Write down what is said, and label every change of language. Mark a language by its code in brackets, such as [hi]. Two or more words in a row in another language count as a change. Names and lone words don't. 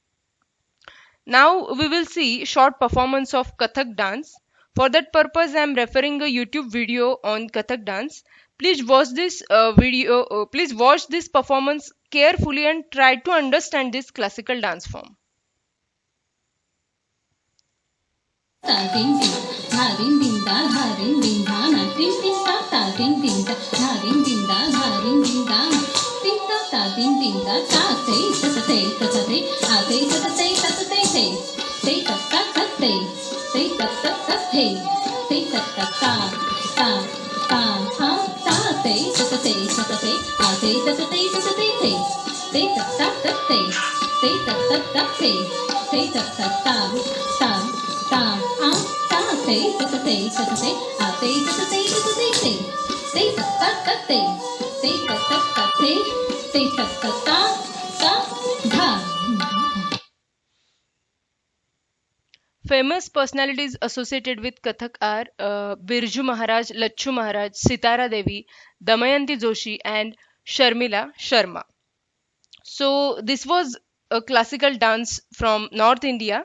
[en] Now we will see short performance of Kathak dance. For that purpose, I am referring a YouTube video on Kathak dance. Please watch this please watch this performance carefully and try to understand this classical dance form. Ta ding ding, dha ding ding da, dha ding ding da, na ding ding da, ta ding ding da, dha ding ding da, dha ding ding da, na ding da, ta ding ding da, ta say ta ta say ta ta say, a say ta ta say ta ta say say. Say ta ta ta say. Say ta ta ta hey. Say ta ta ta ta ta ha ta say ta ta say ta ta say. Ah say ta ta say ta ta say say. Say ta ta ta say. Say ta ta ta say. Say ta ta ta ta ta ha ta say ta ta say ta ta say. Ah say ta ta say ta ta say say. Say ta ta ta say. Say ta ta ta say. Say ta ta ta ta dha. Famous personalities associated with Kathak are Birju Maharaj, Lachu Maharaj, Sitara Devi, Damayanti Joshi, and Sharmila Sharma. So, this was a classical dance from North India.